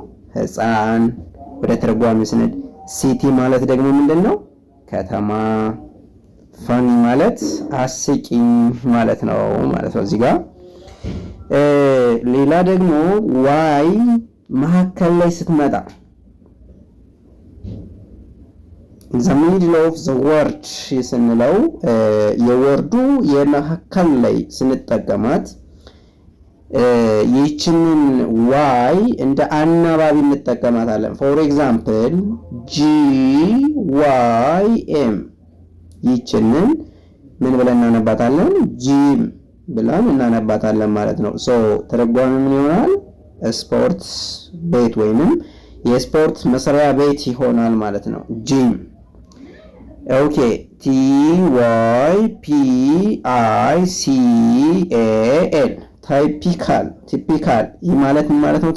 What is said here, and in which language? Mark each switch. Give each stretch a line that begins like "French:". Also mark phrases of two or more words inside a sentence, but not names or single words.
Amharic: ህፃን። ወደ ተርጓሚ ስንል ሲቲ ማለት ደግሞ ምንድነው? ከተማ። ፋኒ ማለት አስቂኝ ማለት ነው እዚህ ጋር። ሌላ ደግሞ ዋይ መሀከል ላይ ስትመጣ
English: the middle of the word
Amharic: ስንለው የወርዱ የመሀከል ላይ ስንጠቀማት ይህችንን ዋይ እንደ አናባቢ እንጠቀማታለን።
English: for example
Amharic: GYM ይህችንን ምን ብለን እናነባታለን? ጂም ብለን እናነባታለን ማለት ነው። ሶ ተረጓሚ ምን ይሆናል? ስፖርት ቤት ወይንም የስፖርት መስሪያ ቤት ይሆናል ማለት ነው። ጂም። ኦኬ TYPICAL ቲፒካል ይህ ማለት ምን ማለት ነው?